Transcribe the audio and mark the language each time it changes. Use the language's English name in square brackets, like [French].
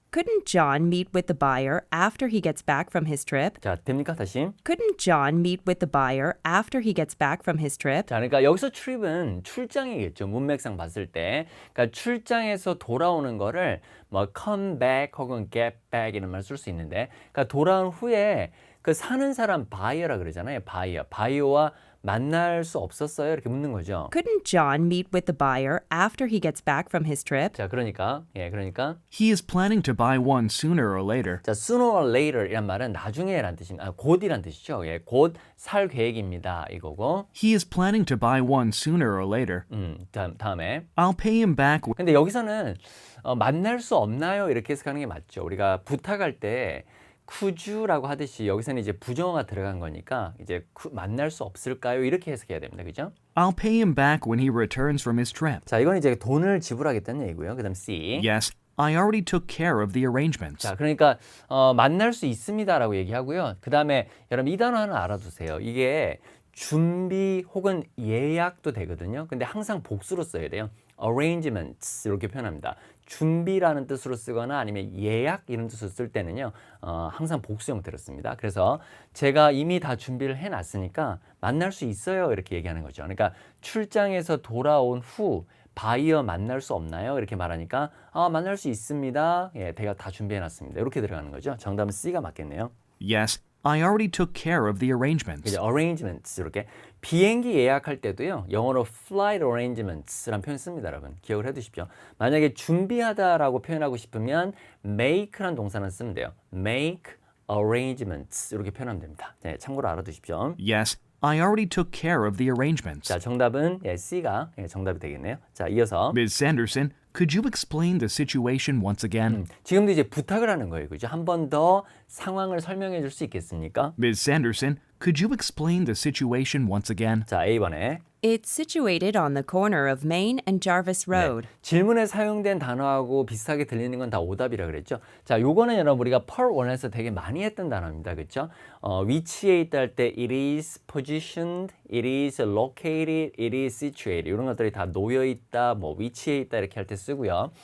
[English] Couldn't John meet with the buyer after he gets back from his trip? [Korean] 자, 됩니까? 다시. [English] Couldn't John meet with the buyer after he gets back from his trip? [Korean] 자, 그러니까 여기서 trip은 출장이겠죠. 문맥상 봤을 때. 그러니까 출장에서 돌아오는 거를 뭐 [English] come back [Korean] 혹은 [English] get back [Korean] 이런 말 쓸 수 있는데, 그러니까 돌아온 후에 그 사는 사람 buyer라 그러잖아요. buyer와 만날 수 없었어요? 이렇게 묻는 거죠. [English] Couldn't John meet with the buyer after he gets back from his trip? [Korean] 자, 그러니까 [English] He is planning to buy one sooner or later. [Korean] 자, [English] sooner or later [Korean] 이란 말은 나중에란 뜻입니다. 곧이란 뜻이죠. 예, 곧 살 계획입니다. 이거고. [English] He is planning to buy one sooner or later. [Korean] 다음에. [English] I'll pay him back. [Korean] 근데 여기서는 만날 수 없나요? 이렇게 해석하는 게 맞죠. 우리가 부탁할 때 [English] could you [Korean] 라고 하듯이 여기서는 이제 부정어가 들어간 거니까 이제 만날 수 없을까요? 이렇게 해석해야 됩니다. 그죠? [English] I'll pay him back when he returns from his trip. [Korean] 자, 이건 이제 돈을 지불하겠다는 얘기고요. 그다음 C. [English] Yes, I already took care of the arrangements. [Korean] 자, 그러니까 만날 수 있습니다라고 얘기하고요. 그다음에 여러분 이 단어 하나 알아두세요. 이게 준비 혹은 예약도 되거든요. 근데 항상 복수로 써야 돼요. arrangements 이렇게 표현합니다. 준비라는 뜻으로 쓰거나 아니면 예약 이런 뜻으로 쓸 때는요. 항상 복수 형태로 씁니다. 그래서 제가 이미 다 준비를 해놨으니까 만날 수 있어요. 이렇게 얘기하는 거죠. 그러니까 출장에서 돌아온 후 바이어 만날 수 없나요? 이렇게 말하니까 만날 수 있습니다. 예, 제가 다 준비해놨습니다. 이렇게 들어가는 거죠. 정답은 C가 맞겠네요. [English] Yes, I already took care of the arrangements. [Korean] 그죠? arrangements 이렇게 비행기 예약할 때도요. 영어로 [English] flight arrangements [Korean] 라는 표현 씁니다, 여러분. 기억을 해두십시오. 만약에 준비하다라고 표현하고 싶으면 make라는 동사는 쓰면 돼요. [English] make arrangements [Korean] 이렇게 표현하면 됩니다. 네, 참고로 알아두십시오. [English] Yes, I already took care of the arrangements. [Korean] 자, 정답은 C가 정답이 되겠네요. 자, 이어서 [English] Ms. Sanderson, could you explain the situation once again? [Korean] 지금도 이제 부탁을 하는 거예요, 그죠? 한 번 더 상황을 설명해 줄 수 있겠습니까? [English] Ms. Sanderson, could you explain the situation once again? [Korean] 자, A번에 [English] It's situated on the corner of Main and Jarvis Road. [Korean] 질문에 사용된 단어하고 비슷하게 들리는 건 다 오답이라 그랬죠. 자, 요거는 여러분 우리가 Part 1에서 되게 많이 했던 단어입니다. 그렇죠? 위치에 있다 할 때 [English] it is positioned, it is located, it is situated [Korean] 이런 것들이 다 놓여 있다, 뭐 위치에 있다 이렇게 할 때 쓰고요.